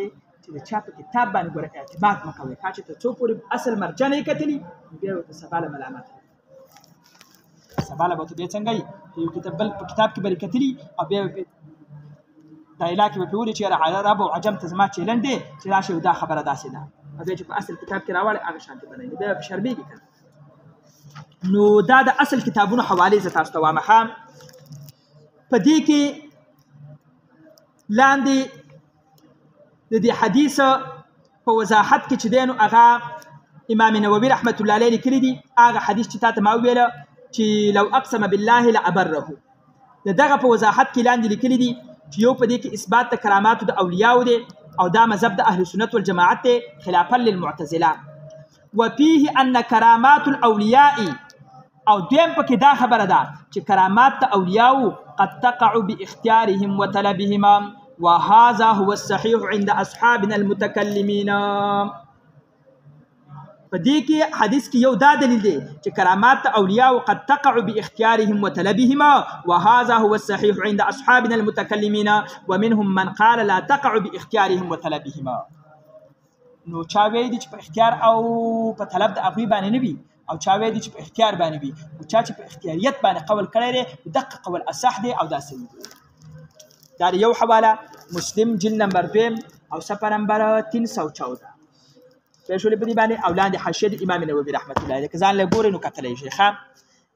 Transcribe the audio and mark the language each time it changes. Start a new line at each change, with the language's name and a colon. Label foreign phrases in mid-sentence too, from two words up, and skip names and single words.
Pashto: چې د چا په کتاب باندې ګوره اعتماد مه کوئ ښه چې ته څو پورې اصل مرجع نه یې کتلي بیا ورته سبا له ملامت سبا له به ورته بیا څنګه وي یو کتاب بل په کتاب کې به یې کتلي او بیا دا علاقې به پرې ولي چې یاره عرب او عجم ته زما چیلنج دی چې راشي دا خبره داسې ده او بیا چې په اصل کتاب کې راوړی هغه شانتې بنوي نو بیا به شرمېږي که نو دا د اصل کتابونو حوالې زه تاسو ته وایم ښه په دې کې لاندې د دې حدیث په وضاحت کې چې دی نو هغه امام نووي
Arabic: رحمت الله علیه
Pashto: لیکلي دي هغه حدیث چې تا ته ما وویله چې
Arabic: لو اقسم بالله لابره
Pashto: د دغه په وضاحت کې لاندې لیکلي دي چې یو په دې کې اثبات د کراماتو د اولیاو دی او دا مذهب د
Arabic: اهل سنت والجماعت
Pashto: دی
Arabic: خلافا للمعتزله وفيه ان کرامات الاولیاء
Pashto: او دویم پکې دا خبره ده چې کرامات د اولیاو
Arabic: قد تقع باختیارهم وطلبهم وهذا هو الصحيح عند اصحابنا المتكلمين.
Pashto: په دې کې حدیث کې یو دا دلیل دی چې
Arabic: کرامات اولیاء قد تقع باختیارهم وطلبهم، وهذا هو الصحيح عند اصحابنا المتكلمين، ومنهم من قال لا تقع باختیارهم وطلبهم.
Pashto: نو چا ویل دي چې په اختیار او په طلب د هغوی باندې نه وي، او چا ویل دي چې په اختیار باندې وي، او چا چې په اختیاریت باندې قول کړی دی دقه قول اصح دی او دا صحیح دی. دا یو حواله مسلم جلد نمبر 2 او صفحه نمبر 314 پېښولې په دې باندې، او لاندې حاشیه د امام نووي
Arabic: رحمت الله علیه
Pashto: که ځان له ګورئ نو کتلی شي.